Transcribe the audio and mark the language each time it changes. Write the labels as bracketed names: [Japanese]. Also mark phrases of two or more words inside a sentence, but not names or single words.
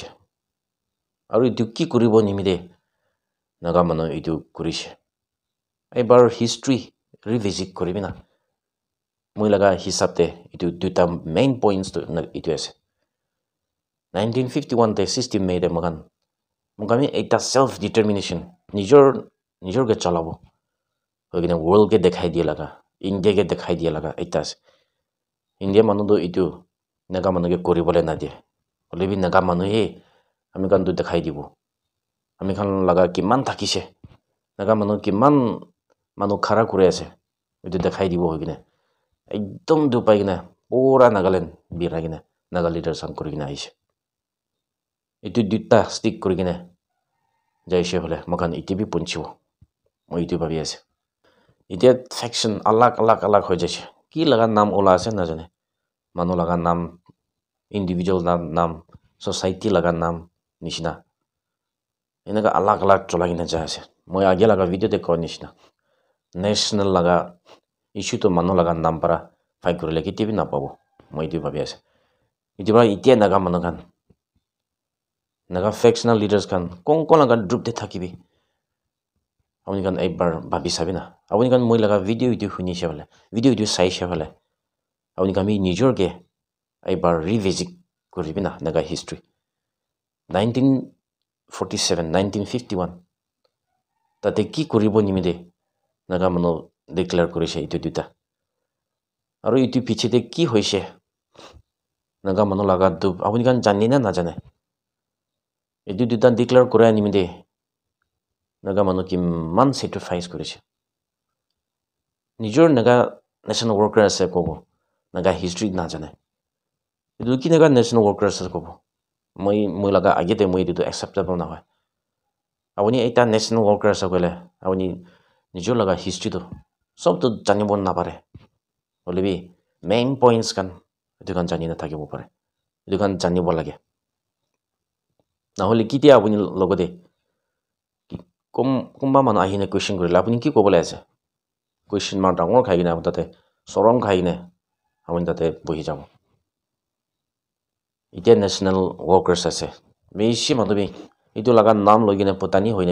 [Naga Pidgin] Aru itu ki kuribo nimide naga manu itu korise. Ebar [English] history revisit [Naga Pidgin] koribi na. Moi laga hisab te itu duta [English] main points [Naga Pidgin] to itu ase. 1951 te 16 May te mogami ekta [English] self determination [Naga Pidgin] nijor ge chalabo. Hogina world ge dekhai dia laga. India ge dekhai dia laga ekta ase. India manu do itu naga manu ge koribole na die. Holebi naga manu he ami kan do dekhai dibo. Ami kan laga kiman thakise. Naga manu kiman manu khara kure ase. Itu dekhai dibo hogine. Ekdom du pai gina pura Nagaland bira gina naga leaders an kuri gina aise. itu duta stick kuri kine jaise hole mokan itibi punchibo moi itu bhabi ase itia section alag ho jaise ki laga nam ola ase na jane manu laga nam individual nam society laga nam nishina enaka alag cholai na ja ase moi age laga video te ko nishina national laga issue to manu laga nam para fight kurile kitibi na pabo moi itu bhabi ase itiba itia naga manu kan naga [English] factional leaders [Naga Pidgin] kan kon laga group te thakibi apuni kan ekbar bhabi sabi na apuni kan moi laga video huni she bole video sai she bole apuni kan mi nijor ke ekbar revisit koribi na naga history 1947 1951 tate ki koribo nimide naga manu declare korise itu duta aru itu piche te ki hoise naga manu laga du apuni kan jani na jane itu duta declare kora nimide naga manu kiman sacrifice korise nijor naga [English] national worker [Naga Pidgin] ase kobo naga history na jane itu ki naga [English] national worker [Naga Pidgin] ase kobo moi laga age te moi itu acceptable na hoy apuni eta [English] national worker [Naga Pidgin] ase kole apuni nijor laga history to sob to janibo na pare holebi [English] main points [Naga Pidgin] kan itu kan jani na thakibo pare itu kan janibo lage na hole kitia apuni logode kumba manu ahine question korila apuni ki kobole ase [English] question mark [Naga Pidgin] dangor khai gina tate sorong khai ne apuni tate bohi jabo itia [English] national workers [Naga Pidgin] ase beshi manu bi itu laga nam logine potani hoine